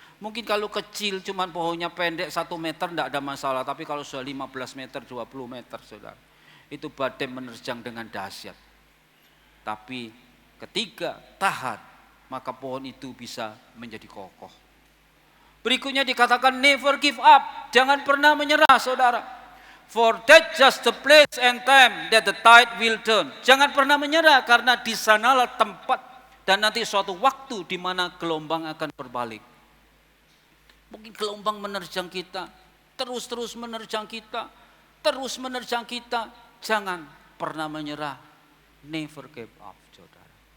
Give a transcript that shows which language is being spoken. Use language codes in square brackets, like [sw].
[id] Mungkin kalau kecil cuman pohonnya pendek 1 meter tidak ada masalah, tapi kalau sudah 15 meter, 20 meter saudara, itu badai menerjang dengan dahsyat. Tapi ketika tahan, maka pohon itu bisa menjadi kokoh. Berikutnya dikatakan [en] never give up, [id] jangan pernah menyerah saudara. [en] For that just the place and time that the tide will turn. [id] Jangan pernah menyerah karena di sanalah tempat dan nanti suatu waktu di mana gelombang akan berbalik. Mungkin gelombang menerjang kita, terus menerjang kita, terus menerjang kita. Jangan pernah menyerah. [en] Never give up, [id] saudara.